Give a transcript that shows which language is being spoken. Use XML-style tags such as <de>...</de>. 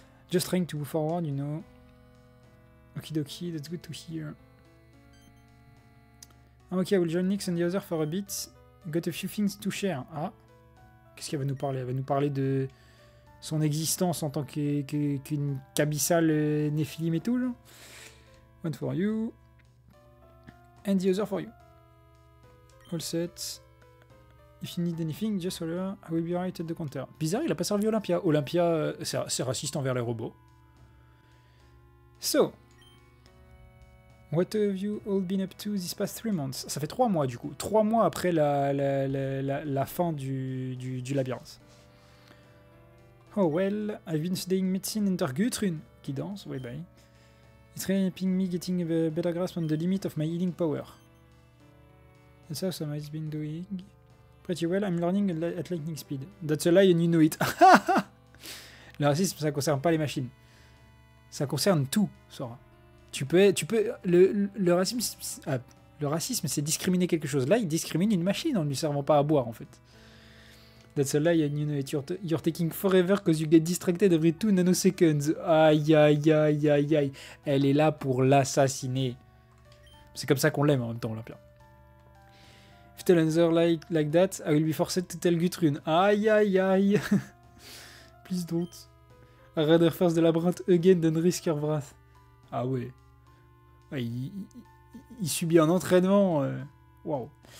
<en>Just trying to move forward, you know. Okidoki, that's good to hear. I'm okay, I will join Nyx and the other for a bit. Got a few things to share.</en> <fr>Ah, qu'est-ce qu'elle va nous parler? Elle va nous parler de son existence en tant qu'une Kabyssale Néphilim et tout, genre.</fr> <en>One for you. And the other for you. All set. If you need anything, just holler. I will be right at the counter.</en> <fr>Bizarre, il a pas servi Olympia. Olympia, c'est raciste envers les robots.</fr> <en>So, what have you all been up to these past 3 months?</en> <fr>Ça fait 3 mois du coup. 3 mois après la fin du labyrinthe.</fr> <en>Oh well, I've been studying medicine under Gutrun.</en> <fr>Qui danse, ouais bye.</fr> <en>It's helping me getting a better grasp on the limit of my healing power. That's how some has been doing. Pretty well, I'm learning at lightning speed. That's a lie and you know it.</en> <fr>Le racisme, ça concerne pas les machines. Ça concerne tout, Sora. Le racisme, c'est discriminer quelque chose. Là, il discrimine une machine en ne lui servant pas à boire, en fait.</fr> <en>That's a lie and you know it. You're taking forever because you get distracted every 2 nanoseconds. Aïe, aïe, aïe, aïe, aïe.</en> <fr>Elle est là pour l'assassiner. C'est comme ça qu'on l'aime en même temps, Olympia.</fr> <en>If tell another like that, I will be forced to tell Gutrun. Aïe, aïe, aïe. Please don't. I'd rather face the labyrinth again than risk your wrath.</en> <fr>Ah ouais. Ouais, il subit un entraînement. Wow.</fr>